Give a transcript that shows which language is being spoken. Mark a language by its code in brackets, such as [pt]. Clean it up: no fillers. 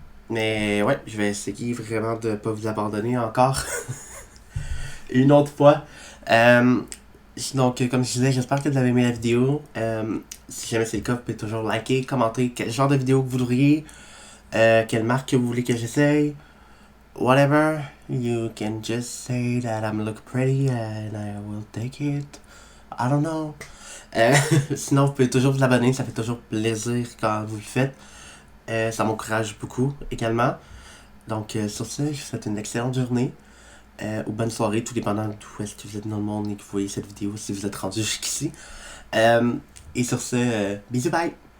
[fr] Mais ouais, je vais essayer vraiment de pas vous abandonner encore. Une autre fois. Donc, comme je disais, j'espère que vous avez aimé la vidéo. Si jamais c'est le cas, vous pouvez toujours liker, commenter quel genre de vidéo que vous voudriez, quelle marque que vous voulez que j'essaye. [en] Whatever, you can just say that I'm look pretty and I will take it. I don't know. [fr] Sinon, vous pouvez toujours vous abonner, ça fait toujours plaisir quand vous le faites. Ça m'encourage beaucoup également. Donc, sur ce, je vous souhaite une excellente journée. Ou bonne soirée, tout dépendant d'où est-ce que vous êtes dans le monde et que vous voyez cette vidéo, si vous êtes rendu jusqu'ici. Et sur ce, bisous, bye!